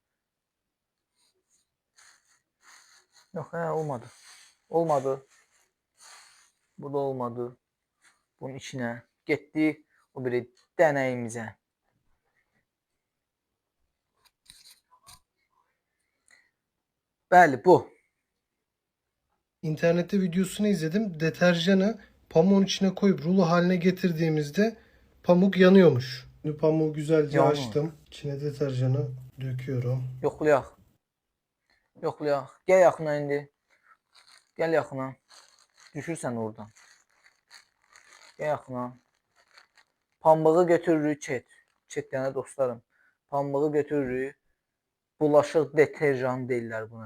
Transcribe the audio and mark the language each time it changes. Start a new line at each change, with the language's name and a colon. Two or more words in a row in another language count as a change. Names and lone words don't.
Azerbaijani: Yox, olmadı. Olmadı. Bu da olmadı. Bunun içinə getdi o biri dənəyimizə. Bəli, bu.
Turkish: İnternette videosunu izledim. Deterjanı pamuğun içine koyup rulo haline getirdiğimizde pamuk yanıyormuş. Şimdi pamuğu güzelce
Azerbaijani: Yanır.
Turkish: açtım. İçine deterjanı döküyorum.
Azerbaijani: Yoxlayaq. Gəl yaxına indi. Gəl yaxına. Düşürsən oradan. Gəl yaxına. Pambığı götürürük, çet yəni dostlarım. Pambığı götürürük. Bulaşıq deterjan deyirlər buna.